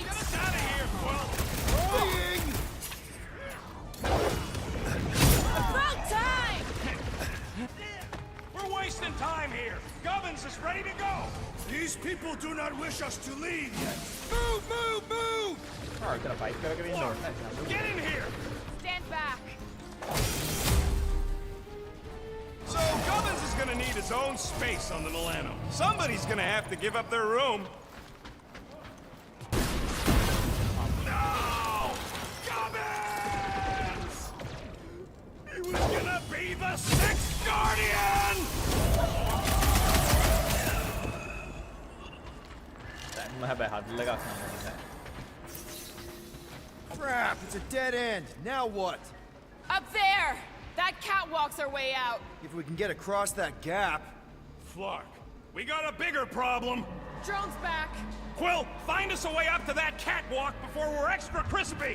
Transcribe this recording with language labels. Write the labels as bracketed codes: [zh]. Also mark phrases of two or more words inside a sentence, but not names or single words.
[en] Get us out of here, Quill! Trying! About time! We're wasting time here! Gubbins is ready to go! These people do not wish us to leave yet. Move, move, move! [si] ඉතන ෆයිට් කරගෙන ඉන්න ඕනේ [en] Get in here! Stand back! So Gubbins is gonna need his own space on the Milano. Somebody's gonna have to give up their room. No! Gubbins! He was gonna be the sixth Guardian! [si] දැන්ම හැබැයි හඩල් එකක් නෑ [en] Crap, it's a dead end. Now what? Up there! That catwalk's our way out. If we can get across that gap... Flark, we got a bigger problem. Drone's back. Quill, find us a way up to that catwalk before we're extra crispy.